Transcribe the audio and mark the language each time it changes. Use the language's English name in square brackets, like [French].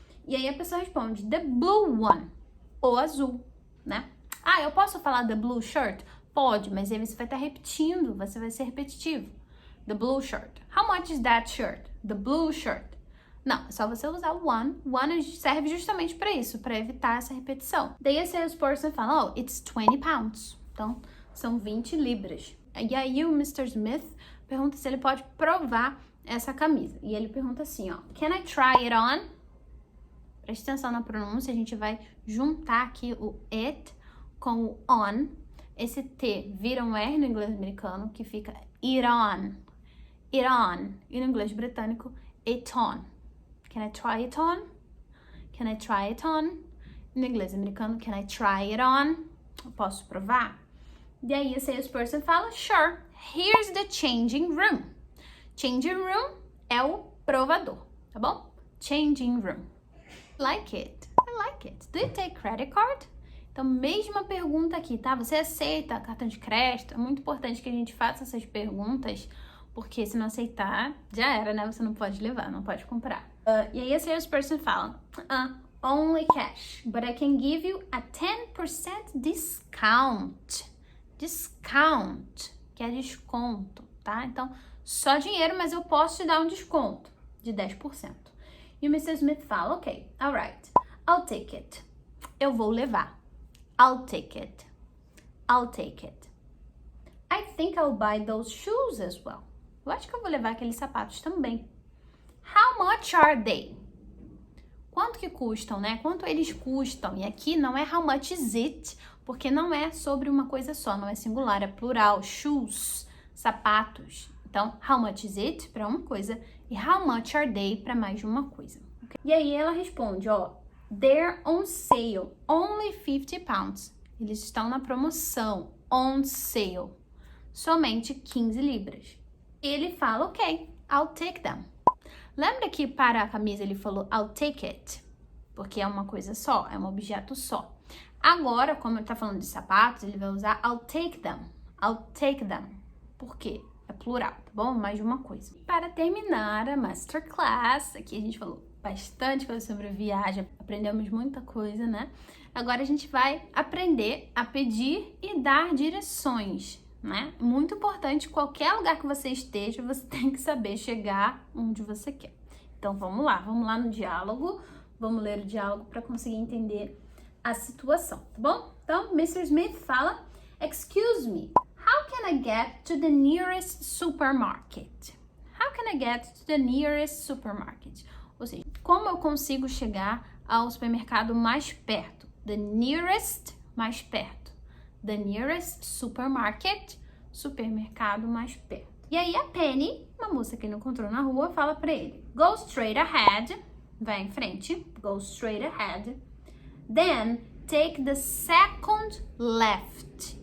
[Portuguese] E aí a pessoa responde [English] the blue one, [Portuguese] ou azul, né? Ah, eu posso falar [English] the blue shirt? [Portuguese] Pode, mas aí você vai estar repetindo, você vai ser repetitivo. [English] The blue shirt. How much is that shirt? The blue shirt. [Portuguese] Não, é só você usar o one. One serve justamente para isso, para evitar essa repetição. Daí a salesperson fala, [English] oh, it's 20 pounds. [Portuguese] Então, são 20 libras. E aí o Mr. Smith pergunta se ele pode provar essa camisa. E ele pergunta assim, ó, [English] can I try it on? [Portuguese] Preste atenção na pronúncia, a gente vai juntar aqui o it com o on. Esse T vira um R no inglês americano, que fica it on. It on. E no inglês britânico, it on. Can I try it on? [English] Can I try it on? [Portuguese] No inglês americano, [English] can I try it on? [Portuguese] Eu posso provar? E aí a [English] salesperson fala, sure, here's the changing room. [Portuguese] Changing room é o provador, tá bom? [English] Changing room. Like it. I like it. Do you take credit card? [Portuguese] Então, mesma pergunta aqui, tá? Você aceita cartão de crédito? É muito importante que a gente faça essas perguntas, porque se não aceitar, já era, né? Você não pode levar, não pode comprar. E aí a salesperson fala, [English] only cash, but I can give you a 10% discount. [Portuguese] Discount, que é desconto, tá? Então, só dinheiro, mas eu posso te dar um desconto de 10%. E o Mr. [English] Smith fala, ok, alright, I'll take it. [Portuguese] Eu vou levar. [English] I'll take it. I'll take it. I think I'll buy those shoes as well. [Portuguese] Eu acho que eu vou levar aqueles sapatos também. [English] How much are they? [Portuguese] Quanto que custam, né? Quanto eles custam? E aqui não é how much is it, porque não é sobre uma coisa só, não é singular, é plural. Shoes, sapatos. Então, how much is it para uma coisa e how much are they para mais de uma coisa. [English] Okay? [Portuguese] E aí ela responde, ó, [English] they're on sale, only 50 pounds. [Portuguese] Eles estão na promoção, on sale, somente 15 libras. Ele fala, [English] ok, I'll take them. [Portuguese] Lembra que para a camisa ele falou [English] I'll take it? [Portuguese] Porque é uma coisa só, é um objeto só. Agora, como ele tá falando de sapatos, ele vai usar I'll take them. [English] I'll take them. [Portuguese] Por quê? É plural, tá bom? Mais de uma coisa. Para terminar a Masterclass, aqui a gente falou bastante coisa sobre viagem, aprendemos muita coisa, né? Agora a gente vai aprender a pedir e dar direções, né? Muito importante, qualquer lugar que você esteja, você tem que saber chegar onde você quer. Então vamos lá no diálogo, vamos ler o diálogo para conseguir entender a situação, tá bom? Então, Mr. [English] Smith fala, excuse me, how can I get to the nearest supermarket? How can I get to the nearest supermarket? [Portuguese] Ou seja, como eu consigo chegar ao supermercado mais perto? The nearest, mais perto. The nearest supermarket, supermercado mais perto. E aí a Penny, uma moça que ele encontrou na rua, fala pra ele, [English] go straight ahead, vai em frente, go straight ahead, then take the second left.